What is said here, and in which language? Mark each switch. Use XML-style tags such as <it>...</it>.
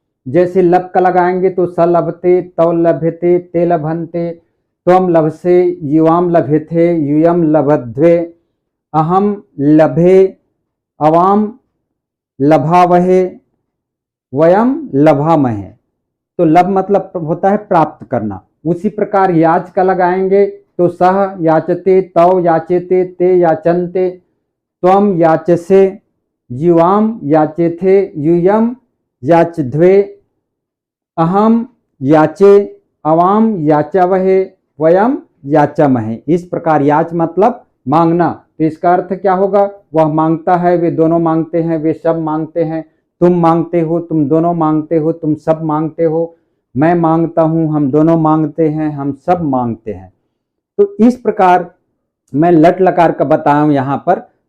<sa>जैसे लब का लगाएंगे तो स लभते, तव लभते, ते लभन्ते, त्वम लभसे, युवाम लभेथे, युयम लभध्वे, अहम लभे, अवाम लभावहे, वयम लभामहे।</sa> <hi>तो लब मतलब होता है प्राप्त करना।</hi> <sa>उसी प्रकार याच का लगाएंगे तो सह याचते, तव याचेते, ते याचन्ते, त्वम याचसे, युवाम याचेथे, युयम याचध्वे, अहम याचे, अवाम याचावहे, वयम याचामहे।</sa> <hi>इस प्रकार याच मतलब मांगना। तो इसका अर्थ क्या होगा? वह मांगता है, वे दोनों मांगते हैं, वे सब मांगते हैं, तुम मांगते हो, तुम दोनों मांगते हो, तुम सब मांगते हो, मैं मांगता हूं, हम दोनों मांगते हैं, हम सब मांगते हैं। तो इस प्रकार मैं लट लकार का बताया हूं यहाँ पर।</hi>